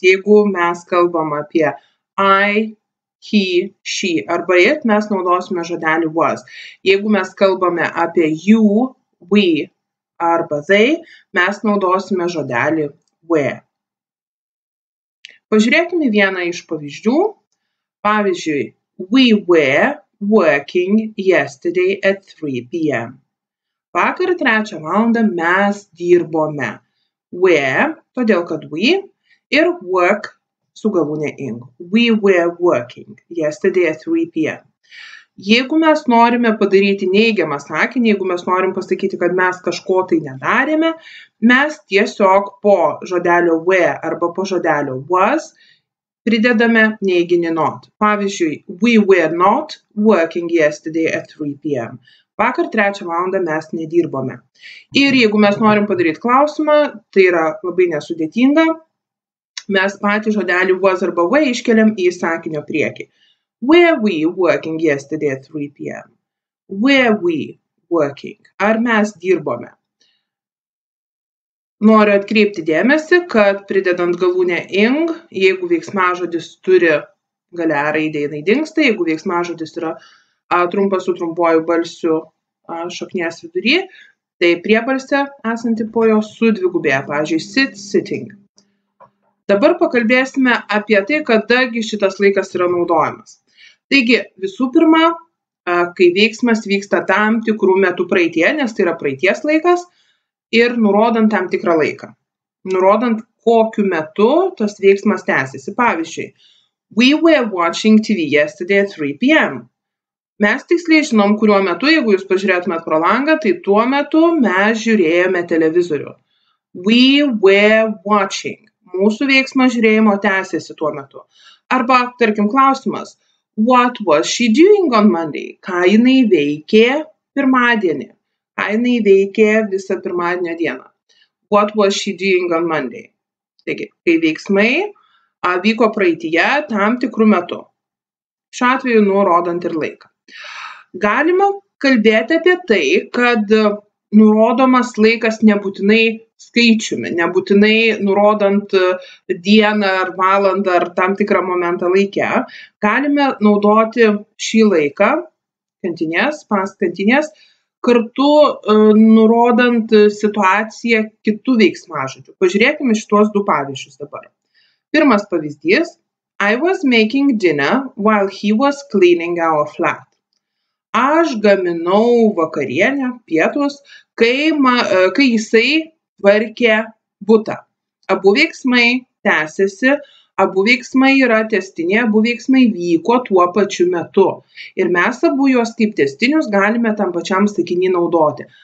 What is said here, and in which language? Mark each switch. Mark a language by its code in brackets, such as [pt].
[lt] Jeigu mes kalbam apie [en] I, he, she [lt] arba it, mes naudosime žodelį was. Jeigu mes kalbame apie [en] you, we [lt] arba they, mes naudosime žodelį were. Pažiūrėkime vieną iš pavyzdžių. Pavyzdžiui, [en] we were working yesterday at 3 p.m. [lt] Vakar 3 valandą mes dirbome. Were, todėl kad we, ir work su galūne ing. [en] We were working yesterday at 3 p.m. [lt] Jeigu mes norime padaryti neigiamą sakinį, jeigu mes norim pasakyti, kad mes kažko tai nedarėme, mes tiesiog po žodelio were arba po žodelio was pridedame neiginį not. Pavyzdžiui, [en] we were not working yesterday at 3 p.m. [lt] Vakar 3 valandą mes nedirbome. Ir jeigu mes norim padaryti klausimą, tai yra labai nesudėtinga, mes patį žodelį was arba were iškeliam į sakinio priekį. [en] Were we working yesterday at 3 p.m.? Were we working? [lt] Ar mes dirbome? Noriu atkreipti dėmesį, kad pridedant galūnę ing, jeigu veiksmažodis turi gale raidė, jinai dingsta, jeigu veiksmažodis yra trumpas su trumpuoju balsiu šaknies vidury, tai priebalsė esanti po jo sudvigubėja, pavyzdžiui, [en] sit, sitting. [lt] Dabar pakalbėsime apie tai, kadagi šitas laikas yra naudojamas. Taigi, visų pirma, kai veiksmas vyksta tam tikrų metų praeitie, nes tai yra praeities laikas, ir nurodant tam tikrą laiką. Nurodant, kokiu metu tas veiksmas tęsiasi. Pavyzdžiui, [en] we were watching TV yesterday at 3 p.m. [lt] Mes tiksliai žinom, kuriuo metu, jeigu jūs pažiūrėtumėt pro langą, tai tuo metu mes žiūrėjome televizorių. [en] We were watching. [lt] Mūsų veiksmas žiūrėjimo tęsiasi tuo metu. Arba, tarkim, klausimas. [en] What was she doing on Monday? [lt] Ką jinai veikė pirmadienį? Ką jinai veikė visą pirmadienio dieną? [en] What was she doing on Monday? [lt] Taigi, kai veiksmai vyko praeityje tam tikrų metų. Šiuo atveju nurodant ir laiką. Galima kalbėti apie tai, kad nurodomas laikas nebūtinai skaičiumi, nebūtinai nurodant dieną ar valandą ar tam tikrą momentą laike. Galime naudoti šį laiką, kantinės, past kantinės, kartu nurodant situaciją kitų veiksmažodžių. Pažiūrėkime šitos du pavyzdžius dabar. Pirmas pavyzdys. [en] I was making dinner while he was cleaning our flat. [lt] Aš gaminau vakarienę, pietus, kai jisai tvarkė butą. Abu veiksmai tęsiasi, abu veiksmai yra tęstiniai, abu veiksmai vyko tuo pačiu metu. Ir mes abu juos kaip tęstinius galime tam pačiam sakiny naudoti.